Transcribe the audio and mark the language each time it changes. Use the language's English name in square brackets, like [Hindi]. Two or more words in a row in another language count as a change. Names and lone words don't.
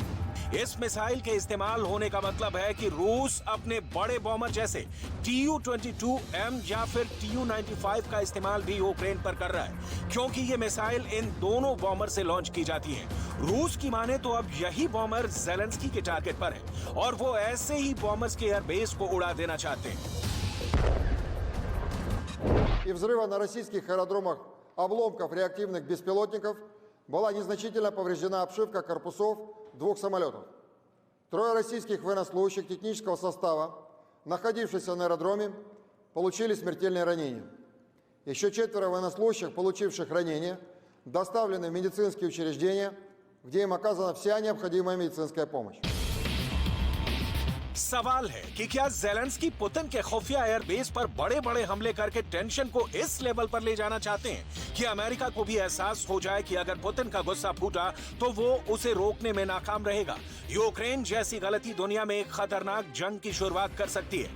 [Hindi] इस मिसाइल के इस्तेमाल होने का मतलब है कि रूस अपने बड़े बॉमर जैसे Tu-22M या फिर Tu-95 का इस्तेमाल भी यूक्रेन पर कर रहा है, क्योंकि ये मिसाइल इन दोनों बॉमर से लॉन्च की जाती है। रूस की माने तो अब यही बॉमर ज़ेलेंस्की के टारगेट पर है और वो ऐसे ही बॉमर्स के एयरबेस को उड़ा देना चाहते हैं। [Russian] И взрыва на российских аэродромах обломков реактивных беспилотников была незначительно повреждена обшивка корпусов 2 самолетов. 3 российских военнослужащих технического состава, находившихся на аэродроме, получили смертельные ранения. Еще 4 военнослужащих, получивших ранения, доставлены в медицинские учреждения, где им оказана вся необходимая медицинская помощь. [Hindi] सवाल है कि क्या ज़ेलेंस्की पुतिन के खुफिया एयरबेस पर बड़े बड़े हमले करके टेंशन को इस लेवल पर ले जाना चाहते हैं कि अमेरिका को भी एहसास हो जाए कि अगर पुतिन का गुस्सा फूटा तो वो उसे रोकने में नाकाम रहेगा। यूक्रेन जैसी गलती दुनिया में एक खतरनाक जंग की शुरुआत कर सकती है।